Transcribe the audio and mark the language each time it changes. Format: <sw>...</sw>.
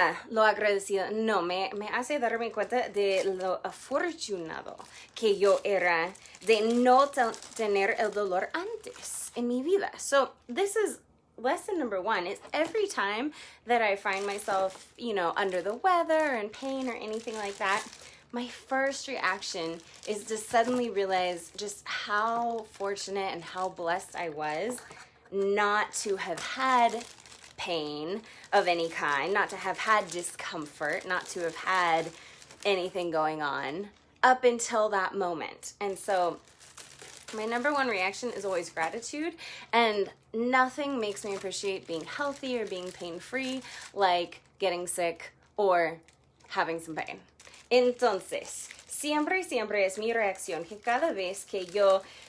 <es>Lo agradecida, no, me hace darme cuenta de lo afortunado que yo era de no tener el dolor antes en mi vida.</es> <en>So this is lesson number one. Is every time that I find myself, under the weather or in pain or anything like that, my first reaction is to suddenly realize just how fortunate and how blessed I was not to have had pain of any kind, not to have had discomfort, not to have had anything going on up until that moment. And so my number one reaction is always gratitude, and nothing makes me appreciate being healthy or being pain-free like getting sick or having some pain.</en> <es>Entonces, siempre es mi reacción que cada vez que yo</es>